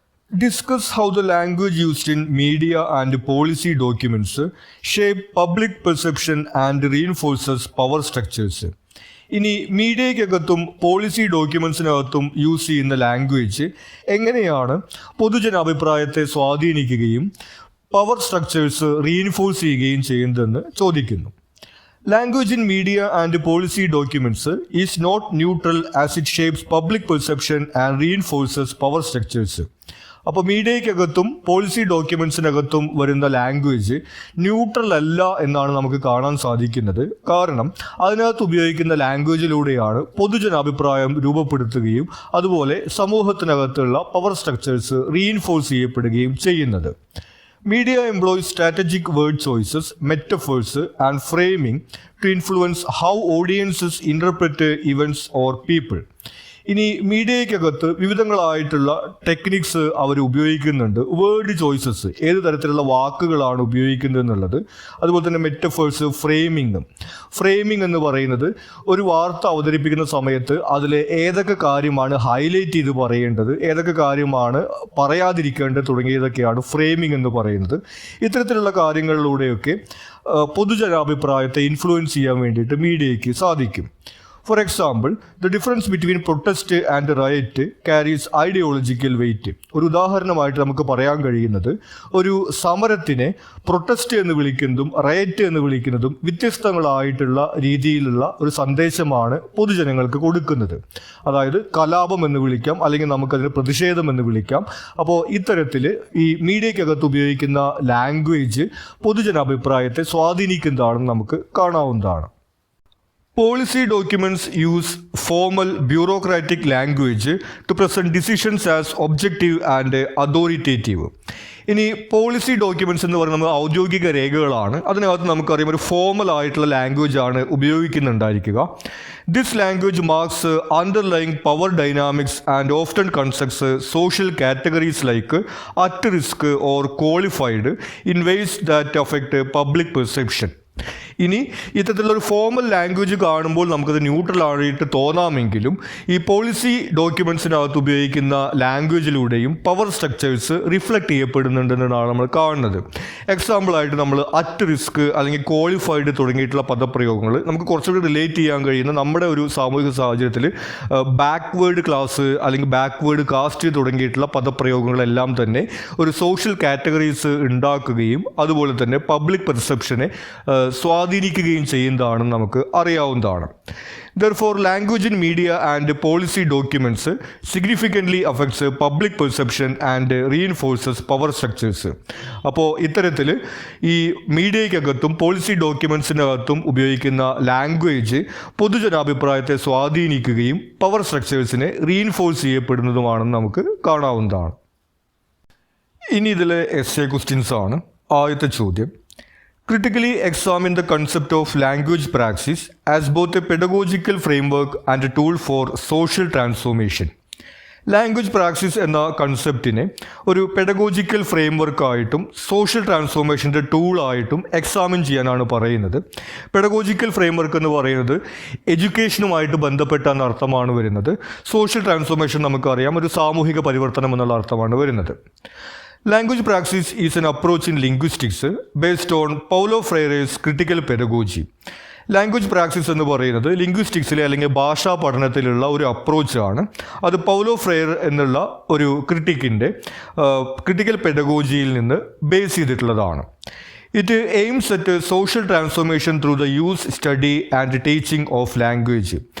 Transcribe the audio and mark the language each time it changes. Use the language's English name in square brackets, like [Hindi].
[English] Discuss how the language used in media and policy documents shape public perception and reinforces power structures. [Malayalam] ഇനി മീഡിയയ്ക്കകത്തും policy ഡോക്യുമെൻസിനകത്തും use ചെയ്യുന്ന language എങ്ങനെയാണ് പൊതുജനാഭിപ്രായത്തെ സ്വാധീനിക്കുകയും power structures reinforce ചെയ്യുകയും ചെയ്യുന്നതെന്ന് ചോദിക്കുന്നു. [English] Language in media and policy documents is not neutral as it shapes public perception and reinforces power structures. [Malayalam] അപ്പോൾ മീഡിയയ്ക്കകത്തും policy ഡോക്യുമെൻസിനകത്തും വരുന്ന language neutral അല്ല എന്നാണ് നമുക്ക് കാണാൻ സാധിക്കുന്നത്. കാരണം അതിനകത്ത് ഉപയോഗിക്കുന്ന ലാംഗ്വേജിലൂടെയാണ് പൊതുജനാഭിപ്രായം രൂപപ്പെടുത്തുകയും അതുപോലെ സമൂഹത്തിനകത്തുള്ള പവർ സ്ട്രക്ചേഴ്സ് റീഇൻഫോഴ്സ് ചെയ്യപ്പെടുകയും ചെയ്യുന്നത്. [English] Media employs strategic word choices, metaphors, and framing to influence how audiences interpret events or people. [Malayalam] ഇനി മീഡിയയ്ക്കകത്ത് വിവിധങ്ങളായിട്ടുള്ള ടെക്നിക്സ് അവർ ഉപയോഗിക്കുന്നുണ്ട്. വേർഡ് ചോയ്സസ്, ഏത് തരത്തിലുള്ള വാക്കുകളാണ് ഉപയോഗിക്കുന്നത് എന്നുള്ളത്, അതുപോലെ തന്നെ മെറ്റഫേഴ്സ്, ഫ്രെയിമിംഗ് എന്ന് പറയുന്നത് ഒരു വാർത്ത അവതരിപ്പിക്കുന്ന സമയത്ത് അതിൽ ഏതൊക്കെ കാര്യമാണ് ഹൈലൈറ്റ് ചെയ്ത് പറയേണ്ടത്, ഏതൊക്കെ കാര്യമാണ് പറയാതിരിക്കേണ്ടത് തുടങ്ങിയതൊക്കെയാണ് ഫ്രെയിമിംഗ് എന്ന് പറയുന്നത്. ഇത്തരത്തിലുള്ള കാര്യങ്ങളിലൂടെയൊക്കെ പൊതുജനാഭിപ്രായത്തെ ഇൻഫ്ലുവൻസ് ചെയ്യാൻ വേണ്ടിയിട്ട് മീഡിയയ്ക്ക് സാധിക്കും. [English] For example, the difference between protest and riot carries ideological weight. [Malayalam] ഒരു ഉദാഹരണമായിട്ട് നമുക്ക് പറയാൻ കഴിയുന്നത്, ഒരു സമരത്തിനെ പ്രൊട്ടസ്റ്റ് എന്ന് വിളിക്കുന്നതും റയറ്റ് എന്ന് വിളിക്കുന്നതും വ്യത്യസ്തങ്ങളായിട്ടുള്ള രീതിയിലുള്ള ഒരു സന്ദേശമാണ് പൊതുജനങ്ങൾക്ക് കൊടുക്കുന്നത്. അതായത് കലാപം എന്ന് വിളിക്കാം, അല്ലെങ്കിൽ നമുക്കതിന് പ്രതിഷേധം എന്ന് വിളിക്കാം. അപ്പോൾ ഇത്തരത്തിൽ ഈ മീഡിയക്കകത്ത് ഉപയോഗിക്കുന്ന ലാംഗ്വേജ് പൊതുജനാഭിപ്രായത്തെ സ്വാധീനിക്കുന്നതാണെന്ന് നമുക്ക് കാണാവുന്നതാണ്. [English] Policy documents use formal bureaucratic language to present decisions as objective and authoritative. [Malayalam] ഇനി പോളിസി ഡോക്യുമെൻറ്റ്സ് എന്ന് പറയുന്നത് ഔദ്യോഗിക രേഖകളാണ്. അതിനകത്ത് നമുക്കറിയാം ഒരു ഫോമൽ ആയിട്ടുള്ള ലാംഗ്വേജ് ആണ് ഉപയോഗിക്കുന്നുണ്ടായിരിക്കുക. [English] This language marks underlying power dynamics and often concepts social categories like at risk or qualified in ways that affect public perception. [Malayalam] ഇനി ഇത്തരത്തിലുള്ളൊരു ഫോമൽ ലാംഗ്വേജ് കാണുമ്പോൾ നമുക്കത് ന്യൂട്രൽ ആയിട്ട് തോന്നാമെങ്കിലും ഈ പോളിസി ഡോക്യുമെൻറ്റ്സിനകത്ത് ഉപയോഗിക്കുന്ന ലാംഗ്വേജിലൂടെയും പവർ സ്ട്രക്ചേഴ്സ് റിഫ്ലക്റ്റ് ചെയ്യപ്പെടുന്നുണ്ടെന്നാണ് നമ്മൾ കാണുന്നത്. എക്സാമ്പിളായിട്ട് നമ്മൾ അറ്റ് റിസ്ക് അല്ലെങ്കിൽ ക്വാളിഫൈഡ് തുടങ്ങിയിട്ടുള്ള പദപ്രയോഗങ്ങൾ നമുക്ക് കുറച്ചുകൂടി റിലേറ്റ് ചെയ്യാൻ കഴിയുന്ന നമ്മുടെ ഒരു സാമൂഹിക സാഹചര്യത്തിൽ ബാക്ക്വേർഡ് ക്ലാസ് അല്ലെങ്കിൽ ബാക്ക്വേർഡ് കാസ്റ്റ് തുടങ്ങിയിട്ടുള്ള പദപ്രയോഗങ്ങളെല്ലാം തന്നെ ഒരു സോഷ്യൽ കാറ്റഗറീസ് ഉണ്ടാക്കുകയും അതുപോലെ തന്നെ പബ്ലിക് പെർസെപ്ഷനെ സ്വാധീനിക്കുകയും ചെയ്യുന്നതാണെന്ന് നമുക്ക് അറിയാവുന്നതാണ്. [English] Therefore, language in media and policy documents significantly affects public perception and reinforces power structures. [Malayalam] അപ്പോൾ ഇത്തരത്തിൽ ഈ മീഡിയയ്ക്കകത്തും പോളിസി ഡോക്യുമെൻറ്റ്സിനകത്തും ഉപയോഗിക്കുന്ന ലാംഗ്വേജ് പൊതുജനാഭിപ്രായത്തെ സ്വാധീനിക്കുകയും പവർ സ്ട്രക്ചേഴ്സിനെ റീഇൻഫോഴ്സ് ചെയ്യപ്പെടുന്നതുമാണെന്ന് നമുക്ക് കാണാവുന്നതാണ്. ഇനി ഇതിലെ എസ്സേ ക്വസ്റ്റ്യൻസ് ആണ്. ആദ്യത്തെ ചോദ്യം: [English] critically examine the concept of language praxis as both a pedagogical framework and a tool for social transformation. [Malayalam] Language praxis എന്ന കൺസെപ്റ്റിനെ ഒരു പെഡഗോജിക്കൽ ഫ്രെയിംവർക്കായിട്ടും സോഷ്യൽ ട്രാൻസ്ഫോർമേഷൻ്റെ ടൂളായിട്ടും എക്സാമിൻ ചെയ്യാനാണ് പറയുന്നത്. പെഡഗോജിക്കൽ ഫ്രെയിംവർക്ക് എന്ന് പറയുന്നത് എഡ്യൂക്കേഷനുമായിട്ട് ബന്ധപ്പെട്ട എന്ന അർത്ഥമാണ് വരുന്നത്. സോഷ്യൽ ട്രാൻസ്ഫോർമേഷൻ നമുക്കറിയാം, ഒരു സാമൂഹിക പരിവർത്തനം എന്നുള്ള അർത്ഥമാണ് വരുന്നത്. [English] Language praxis is an approach in linguistics based on Paulo Freire's critical pedagogy. [Malayalam] Language praxis എന്ന് പറയുന്നത് ലിംഗ്വിസ്റ്റിക്സിലെ അല്ലെങ്കിൽ ഭാഷാ പഠനത്തിലുള്ള ഒരു അപ്രോച്ചാണ്. അത് പൗലോ ഫ്രെയർ എന്നുള്ള ഒരു ക്രിട്ടിക്കൽ പെഡഗോജിയിൽ നിന്ന് ബേസ് ചെയ്തിട്ടുള്ളതാണ്. [English] It aims at social transformation through the use, study and teaching of language.